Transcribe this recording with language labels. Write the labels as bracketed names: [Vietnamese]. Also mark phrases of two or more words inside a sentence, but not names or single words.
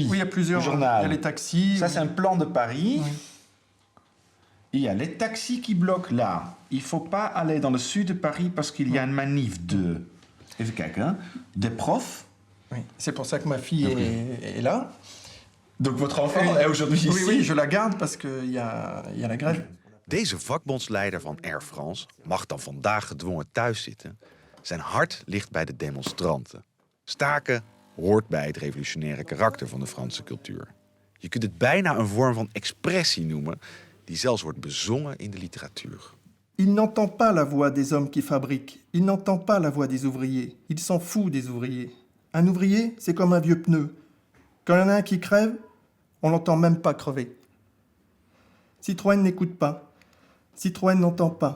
[French] Oui, il y a plusieurs. Le journal. Il y a les taxis. Ça, c'est un plan de Paris. Oui. Il y a les taxis qui bloquent là. Il ne faut pas aller dans le sud de Paris parce qu'il y a une manif de... [Dutch] Even kijken, [French] hein. Des profs. Oui. C'est pour ça que ma fille est là. Donc votre enfant est aujourd'hui ici. Oui, oui, je la garde parce qu'il y a la grève. [Dutch] Deze vakbondsleider van Air France mag dan vandaag gedwongen thuis zitten. Zijn hart ligt bij de demonstranten. Staken hoort bij het revolutionaire karakter van de Franse cultuur. Je kunt het bijna een vorm van expressie noemen, die zelfs wordt bezongen in de literatuur. [French] Il n'entend pas la voix des hommes qui fabriquent. Il n'entend pas la voix des ouvriers. Il s'en fout des ouvriers. Un ouvrier, c'est comme un vieux pneu. Quand il y en a un qui crève, on l'entend même pas crever. Citroën n'écoute pas. Citroën n'entend pas.